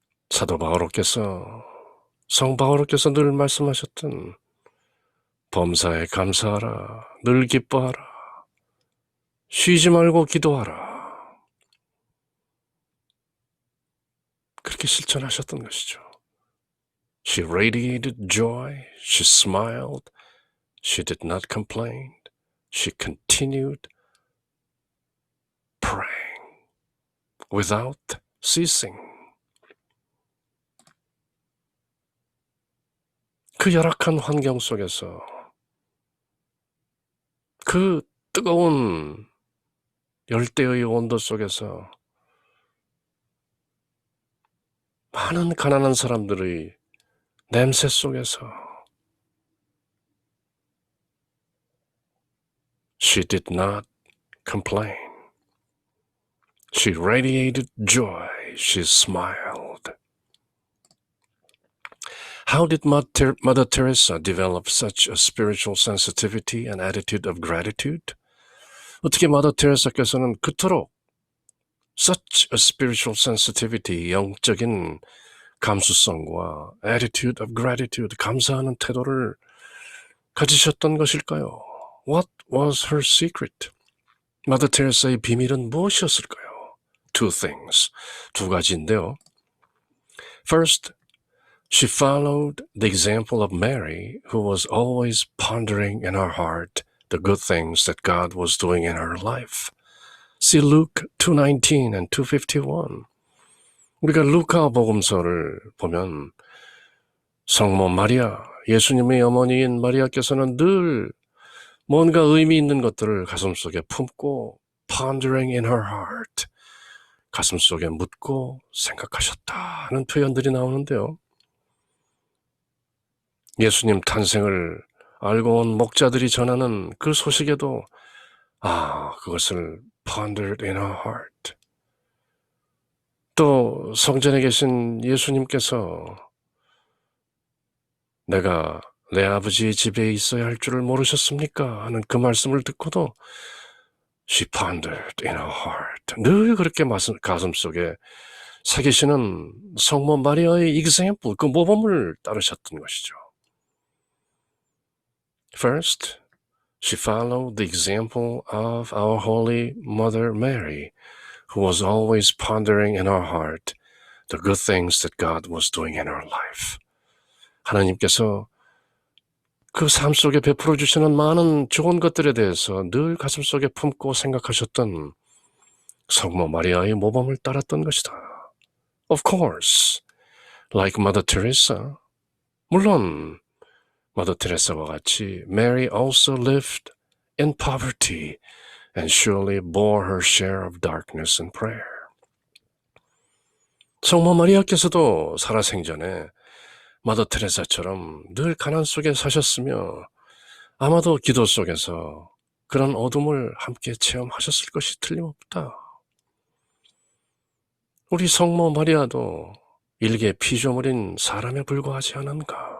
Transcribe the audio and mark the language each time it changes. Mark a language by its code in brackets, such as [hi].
[ko] 사도 바오로께서, 성 바오로께서 늘 말씀하셨던 범사에 감사하라, 늘 기뻐하라, 쉬지 말고 기도하라. 그렇게 실천하셨던 것이죠. [en] She radiated joy, she smiled, she did not complain, she continued praying without ceasing. [ko] 그 열악한 환경 속에서 그 뜨거운 열대의 온도 속에서 많은 가난한 사람들의 냄새 속에서 [en] she did not complain. She radiated joy. She smiled. How did Mother Teresa develop such a spiritual sensitivity and attitude of gratitude? [ko] 어떻게 Mother Teresa께서는 그토록 [en] such a spiritual sensitivity, [ko] 영적인 감수성과 [en] attitude of gratitude, [ko] 감사하는 태도를 가지셨던 것일까요? [en] What was her secret? Mother Teresa의 [ko] 비밀은 무엇이었을까요? [en] Two things, [ko] 두 가지인데요. [en] First, she followed the example of Mary, who was always pondering in her heart the good things that God was doing in her life. See Luke 2:19 and 2:51. [ko] 우리가 루카 복음서를 보면 성모 마리아, 예수님의 어머니인 마리아께서는 늘 뭔가 의미 있는 것들을 가슴속에 품고 [en] pondering in her heart, [ko] 가슴속에 묻고 생각하셨다는 표현들이 나오는데요. 예수님 탄생을 알고 온 목자들이 전하는 그 소식에도 그것을 [en] pondered in her heart. [ko] 또 성전에 계신 예수님께서 내가 내 아버지의 집에 있어야 할 줄을 모르셨습니까? 하는 그 말씀을 듣고도 [en] she pondered in her heart. [ko] 늘 그렇게 가슴속에 새기시는 성모 마리아의 example, 그 모범을 따르셨던 것이죠. [en] First, she followed the example of our Holy Mother Mary, who was always pondering in her heart the good things that God was doing in her life. [ko] 하나님께서 그 삶 속에 베풀어 주시는 많은 좋은 것들에 대해서 늘 가슴속에 품고 생각하셨던 성모 마리아의 모범을 따랐던 것이다. [en] Of course, like Mother Teresa. [ko] 물론 Mother Teresa와 같이 [en] Mary also lived in poverty and surely bore her share of darkness and prayer. [ko] 성모 마리아께서도 살아생전에 마더 테레사처럼 늘 가난 속에 사셨으며 아마도 기도 속에서 그런 어둠을 함께 체험하셨을 것이 틀림없다. 우리 성모 마리아도 일개 피조물인 사람에 불과하지 않은가?